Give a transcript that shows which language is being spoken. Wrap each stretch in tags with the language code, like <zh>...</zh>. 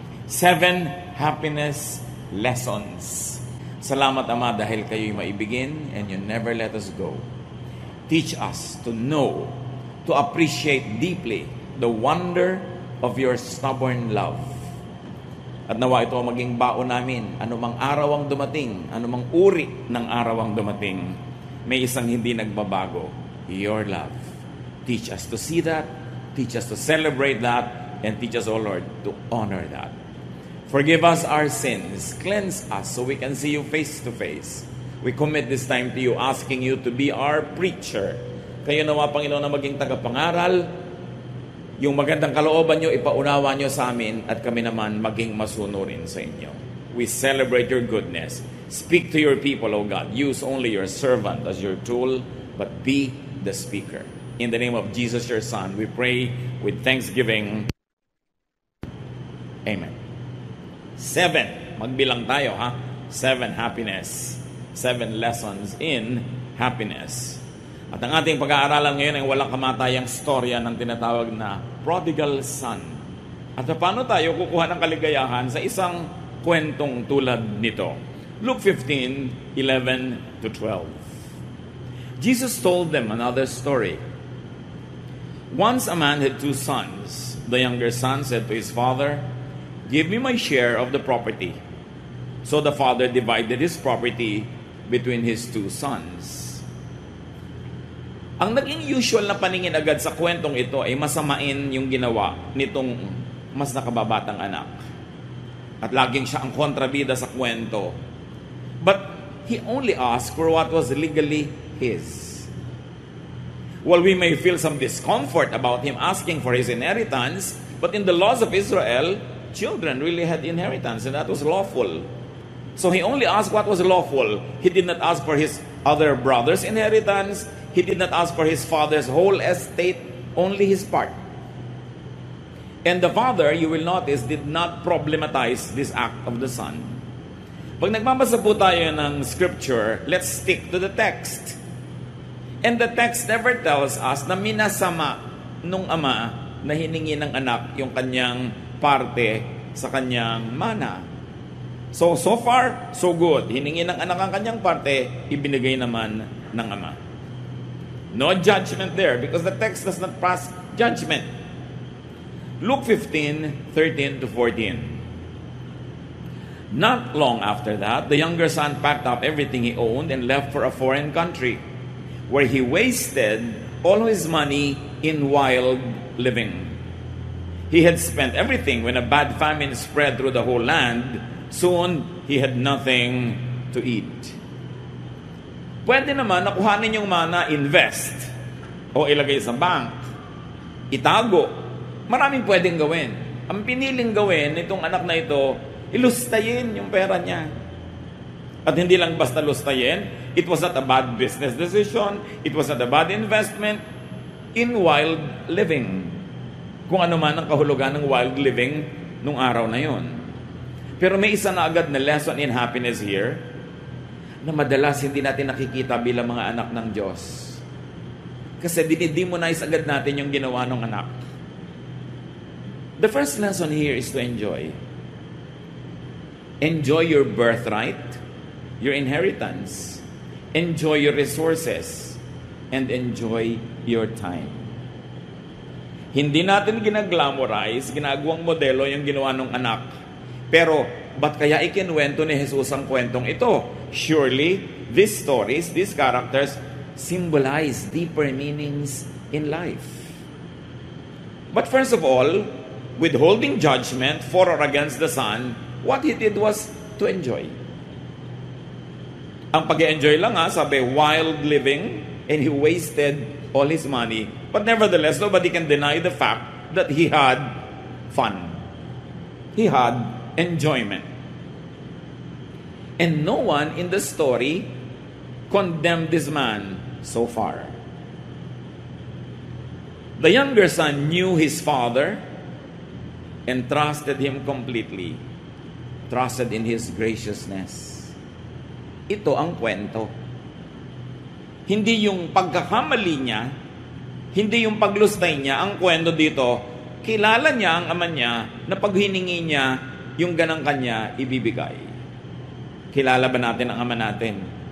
<en>7 happiness lessons.</en> <tl>Salamat, Ama, dahil kayo'y maibigin</tl> <en>and you never let us go. Teach us to know, to appreciate deeply the wonder of your stubborn love.</en> <tl>At nawa ito maging baon namin, anumang araw ang dumating, anumang uri ng araw ang dumating, may isang hindi nagbabago,</tl> <en>your love. Teach us to see that, teach us to celebrate that, and teach us, O Lord, to honor that. Forgive us our sins, cleanse us so we can see you face to face. We commit this time to you, asking you to be our preacher.</en> <tl>Kayo nawa, Panginoon, na maging tagapangaral. Yung magandang kalooban nyo, ipaunawa nyo sa amin at kami naman maging masunurin sa inyo.</tl> <en>We celebrate your goodness. Speak to your people, O God. Use only your servant as your tool, but be the speaker. In the name of Jesus, your Son, we pray with thanksgiving.</en> <tl>Amen. 7. Magbilang tayo, ha?</tl> <en>7 happiness. 7 lessons in happiness.</en> <tl>At ang ating pag-aaralan ngayon ay walang kamatayang storya ng tinatawag na prodigal son. At paano tayo kukuha ng kaligayahan sa isang kwentong tulad nito?</tl> <en>Luke 15:11-12. Jesus told them another story. Once a man had 2 sons. The younger son said to his father, "Give me my share of the property." So the father divided his property between his 2 sons.</en> <tl>Ang naging usual na paningin agad sa kwentong ito ay masamain yung ginawa nitong mas nakababatang anak. At laging siya ang kontrabida sa kwento.</tl> <en>But he only asked for what was legally his. While we may feel some discomfort about him asking for his inheritance, but in the laws of Israel, children really had inheritance and that was lawful. So he only asked what was lawful. He did not ask for his other brother's inheritance. He did not ask for his father's whole estate, only his part. And the father, you will notice, did not problematize this act of the son.</en> <tl>Pag nagbabasa po tayo ng scripture,</tl> <en>let's stick to the text. And the text never tells us</en> <tl>na minasama nung ama na hiningi ng anak yung kanyang parte sa kanyang mana.</tl> <en>So far, so good.</en> <tl>Hiningi ng anak ang kanyang parte, ibinigay naman ng ama.</tl> <en>No judgment there because the text does not pass judgment. Luke 15:13-14. Not long after that, the younger son packed up everything he owned and left for a foreign country, where he wasted all his money in wild living. He had spent everything when a bad famine spread through the whole land. Soon, he had nothing to eat.</en> <tl>Pwede naman nakuhanin yung mana, invest, o ilagay sa bank, itago. Maraming pwedeng gawin. Ang piniling gawin nitong anak na ito, ilustayin yung pera niya. At hindi lang basta lustayin,</tl> <en>it was not a bad business decision, it was not a bad investment in wild living.</en> <tl>Kung ano man ang kahulugan ng wild living nung araw na yon. Pero may isa na agad na</tl> <en>lesson in happiness here,</en> <tl>na madalas hindi natin nakikita bilang mga anak ng Diyos. Kasi dinidemonize agad natin yung ginawa ng anak.</tl> <en>The first lesson here is to enjoy. Enjoy your birthright, your inheritance. Enjoy your resources. And enjoy your time.</en> <tl>Hindi natin ginaglamorize, ginagawang modelo yung ginawa ng anak. Pero, ba't kaya ikinwento ni Jesus ang kwentong ito?</tl> <en>Surely, these stories, these characters, symbolize deeper meanings in life. But first of all, withholding judgment for or against the son, what he did was to enjoy.</en> <tl>Ang pag-enjoy lang sabi,</tl> <en>wild living, and he wasted all his money. But nevertheless, nobody can deny the fact that he had fun. He had enjoyment. And no one in the story condemned this man so far. The younger son knew his father and trusted him completely. Trusted in his graciousness.</en> <tl>Ito ang kwento. Hindi yung pagkakamali niya, Hindi yung paglustay niya. Ang kwento dito, kilala niya ang ama niya na pag hiningi niya, yung ganang kanya, ibibigay. Kilala ba natin ang ama natin?</tl>